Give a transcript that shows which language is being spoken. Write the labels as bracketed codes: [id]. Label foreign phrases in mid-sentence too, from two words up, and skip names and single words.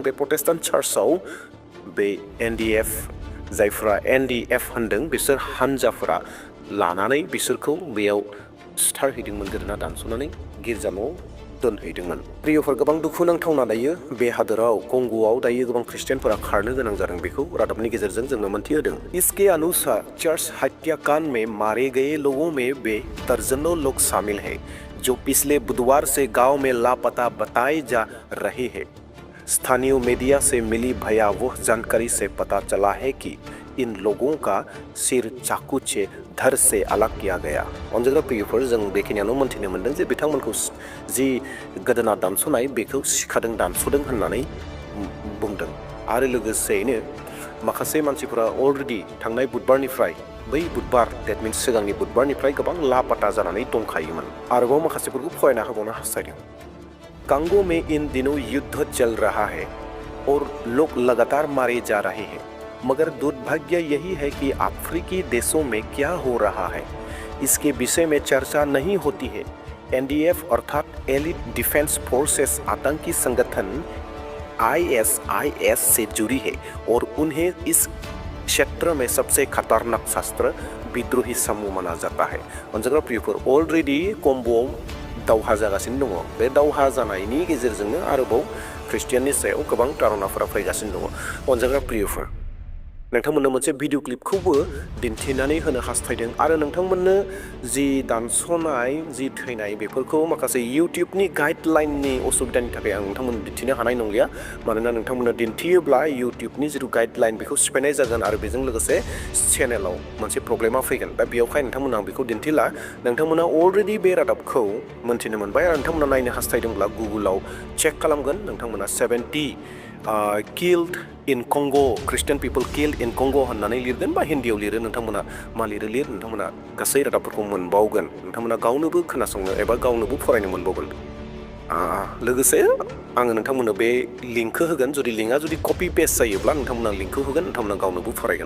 [brx] बे प्रोटेस्टेंट चार्चआव बे NDF जायफ्रा NDF होनदों बिसोर हान्जाफोरा लानानै बिसोरखौ बेयाव सिथारहैदोंमोन, गोदोना दानस'नानै गिर्जा न'आव दोनहैदोंमोन। प्रियफोर, गोबां दुखुनांथावना दायो बे हादोराव कंगोआव दायो गोबां ख्रिस्टियानफोरा खारनो गोनां जादों, बेखौ रादाबनि गेजेरजों जोंनो मोनथिहोदों। [hi] इसके अनुसार चर्च हत्याकांड में मारे गए लोगों में वे दर्जनों लोग शामिल हैं जो पिछले बुधवार से गांव में लापता बताए जा रहे हैं। स्थानीय मीडिया से मिली भयावह जानकारी से पता चला है कि इन लोगों का सिर चाकू से धड़ से अलग किया गया। [brx] अनजाग्रा प्रियफोर, जों बेखिनियावनो मोनथिनो मोनदों जे बिथांमोनखौ जि गोदोना दानस'नाय बेखौ सिखादों दानस'दों होननानै बुंदों। आरो लोगोसेयैनो माखासे मानसिफोरा अलरेडि थांनाय बुधबारनिफ्राय बै बुधबार, [en] that means [brx] सिगांनि बुधबारनिफ्राय गोबां लापाता जानानै दंखायोमोन। आरोबाव माखासेफोरखौ फरायना होबावनो हास्थायदों। [hi] कंगो में इन दिनों युद्ध चल रहा है और लोग लगातार मारे जा रहे हैं, मगर दुर्भाग्य यही है कि अफ्रीकी देशों में क्या हो रहा है इसके विषय में चर्चा नहीं होती है। NDF अर्थात एलिट डिफेंस फोर्सेस आतंकी संगठन ISIS से जुड़ी है और उन्हें इस क्षेत्र में सबसे खतरनाक शस्त्र विद्रोही समूह माना जाता है। [brx] अनजाग्रा प्रियफोर, अलरेडी कंगोआव दावहा जागासिनो दङ। बे दावहा जानायनि गेजेरजोंनो आरोबाव ख्रिस्टियाननि सायाव गोबां तारनाफोरा फैगासिनो दङ। अनजाग्रा प्रियफोर, नोंथांमोननो मोनसे [en] video clipखौबो [brx] दिन्थिनानै होनो हास्थायदों आरो नोंथांमोननो जि दानस'नाय जि थैनाय बेफोरखौ माखासे इउटिउबनि गाइडलाइननि असुबिदानि थाखाय आं नोंथांमोननो दिन्थिनो हानाय नंलिया। मानोना नोंथांमोननो दिन्थियोब्ला इउटिउबनि जिथु गाइडलाइन बेखौ सिफायनाय जागोन आरो बेजों लोगोसे चेनेलाव मोनसे प्रब्लेमा फैगोन। दा बेयावहाय नोंथांमोना आं बेखौ दिन्थिला। नोंथांमोना अलरेडि बे रादाबखौ मोन्थिनो मोनबाय आरो नोंथांमोना नायनो हास्थायदोंब्ला गुगोलाव चेक खालामगोन। नोंथांमोना [en] 70 killed in Congo, Christian people killed in Congo [brx] होननानै लिरगोन बा हिन्दीयाव लिरो। नोंथांमोना मा लिरो लिर, नोंथांमोना गासै रादाबफोरखौ मोनबावगोन। नोंथांमोना गावनोबो खोनासंनो एबा गावनोबो फरायनो मोनबावगोन। लोगोसे आङो नोंथांमोननो बे लिंकखौ होगोन। जुदि लिंकआ जुदि कपि पेस्ट जायोब्ला नोंथांमोना लिंकखौ होगोन, नोंथांमोना गावनोबो फरायगोन।